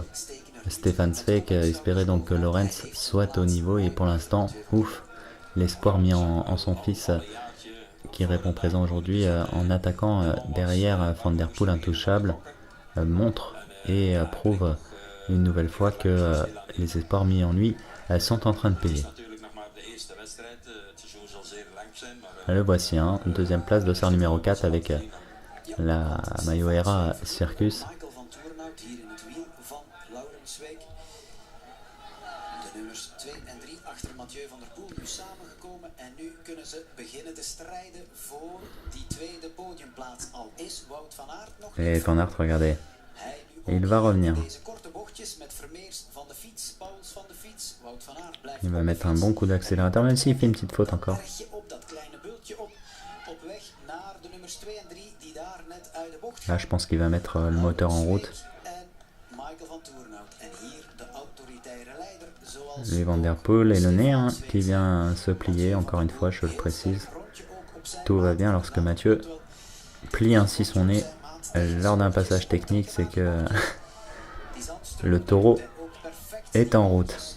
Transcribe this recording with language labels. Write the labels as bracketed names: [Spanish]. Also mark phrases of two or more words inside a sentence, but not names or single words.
[French] Stefan Zweek espérait donc que Laurens soit au niveau, et pour l'instant, ouf, l'espoir mis en son fils qui répond présent aujourd'hui en attaquant derrière Van Der Poel intouchable montre et prouve une nouvelle fois que les espoirs mis en lui sont en train de payer. Le voici, deuxième place, dossard numéro 4 avec la Maillot Era Circus. [Dutch] De nummers 2 en 3 achter Mathieu van der Poel nu samengekomen en nu kunnen ze beginnen te strijden voor die tweede podiumplaats. Al is Wout van Aert nog niet. [French] Et Van Aert, regardez. Et il va revenir. [Dutch] Deze korte bochtjes met Vermeers van de fiets, Pauwels van de fiets, Wout van Aert blijft. [French] Il va mettre un bon coup d'accélérateur, même s'il fait une petite faute encore. [Dutch] Op dat kleine bultje op weg naar de nummers 2 en 3 die daar net uit de bocht. [French] Là, je pense qu'il va mettre le moteur en route. Lui Van Der Poel et le nez hein, qui vient se plier, encore une fois, je le précise. Tout va bien lorsque Mathieu plie ainsi son nez lors d'un passage technique, c'est que le taureau est en route.